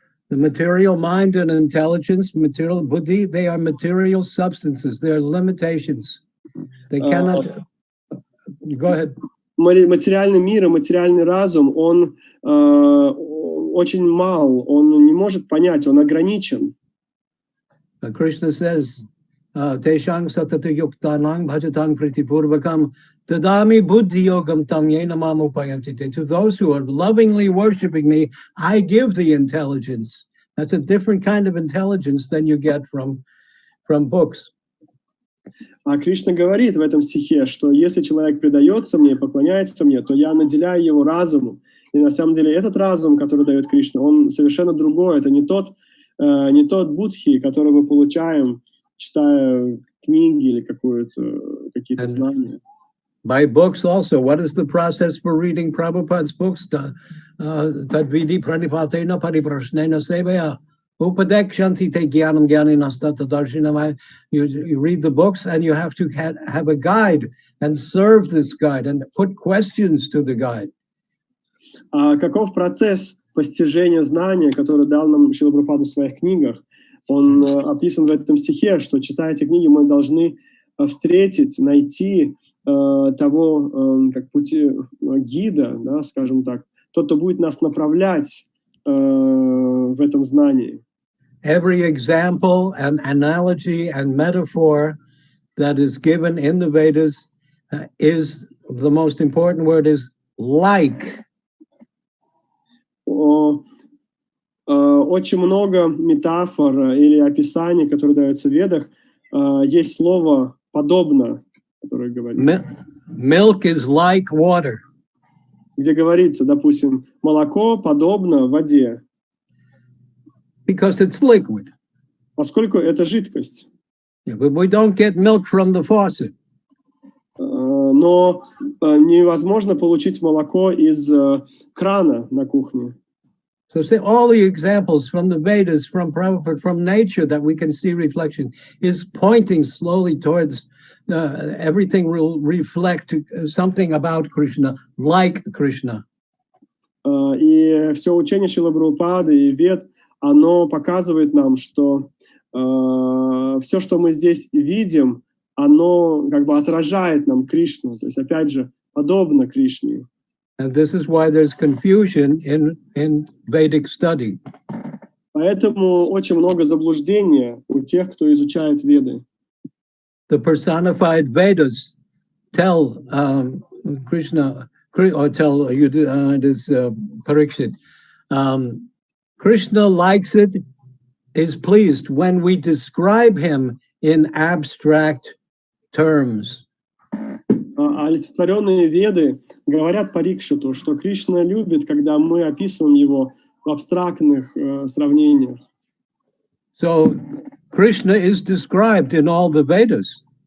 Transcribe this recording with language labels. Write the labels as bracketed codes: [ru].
[en] The material mind and intelligence, material buddhi, they are material substances. They are limitations. They cannot... Go ahead. [ru] Материальный мир и материальный разум, он очень мал, он не может понять, он ограничен. [en] Krishna says, [sa] Teshang satata yuktanang bhajatang pritipurvakam tadami buddhi yogam tam yena mam upayantite. [en] To those who are lovingly worshiping me, I give the intelligence. That's a different kind of intelligence than you get from books. [ru] А Кришна говорит в этом стихе, что если человек предается мне, поклоняется мне, то я наделяю его разумом. И на самом деле этот разум, который дает Кришна, он совершенно другой. Это не тот будхи, который мы получаем, читая книги или какие-то знания. [en] By books also. What is the process for reading Prabhupada's books? [sa] Tadvidi pranipatena pariprashnena sevaya. Upadekshanti te gyanam gyaninastata darshinam. [en] You read the books and you have to have a guide and serve this guide and put questions to the guide. [ru] Каков процесс постижения знания, который дал нам Срила Прабхупада в своих книгах? Он описан в этом стихе, что, читая эти книги, мы должны встретить, найти того как пути гида, да, скажем так, тот, кто будет нас направлять в этом знании. [en] Every example and analogy and metaphor that is given in the Vedas is the most important word is like. [ru] Очень много метафор или описаний, которые даются в Ведах. Есть слово «подобно», которое говорит. [en] Milk is like water. [ru] Где говорится, допустим, молоко подобно воде. [en] Because it's liquid. [ru] Поскольку это жидкость. [en] Yeah, but we don't get milk from the faucet. [ru] Но невозможно получить молоко из крана на кухне. [en] So say all the examples from the Vedas, from Prabhupada, from nature that we can see reflection is pointing slowly towards everything will reflect something about Krishna, like Krishna. [ru] И все учение Срилы Прабхупады и Вед, оно показывает нам, что все, что мы здесь видим, оно как бы отражает нам Кришну, то есть опять же подобно Кришне. [en] And this is why there's confusion in Vedic study. [ru] Поэтому очень много заблуждения у тех, кто изучает Веды. [en] The personified Vedas tell Krishna, or tell this Parikshit, Krishna likes it, is pleased when we describe him in abstract terms. [ru] Олицетворенные Веды говорят Парикшиту, что Кришна любит, когда мы описываем его в абстрактных сравнениях. [en] So Krishna is described in all the Vedas.